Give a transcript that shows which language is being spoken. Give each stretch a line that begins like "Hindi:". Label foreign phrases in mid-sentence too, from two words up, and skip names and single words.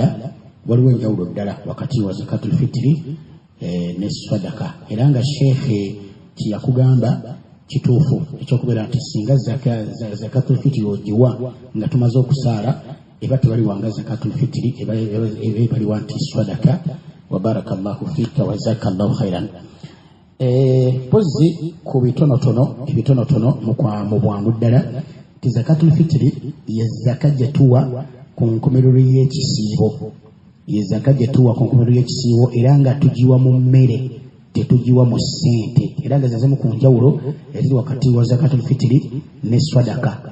Ganda: Waliwo enjawulo ddala wakati wa
Arabic: زكاة الفطر
Ganda: ne sadaqa era nga sheekhe kyeyakugamba kituufu ekyokubeera nti singa
Arabic: زكاة الفطر
Ganda: ogiwa nga tumaze okusaala eba tebaliwanga
Arabic: زكاة الفطر
Ganda: ebaliwa nti sadaqa
Arabic: وبارك الله فيك وجزاك الله خيرا.
Ganda: Pozzi ku ebitonotono mu bwangu ddala ti
Arabic: زكاة الفطر
Ganda: ye zaka gye tuwa ku nkomerero y'ekisiibo. Ye zaka gye tuwa ku nkomerero y'ekisiibo era nga tugiwa mu mmere tetugiwa mu ssente era nga zazemu ku njawulo eziri wakati wa
Arabic: زكاة الفطر
Ganda: ne swadaka.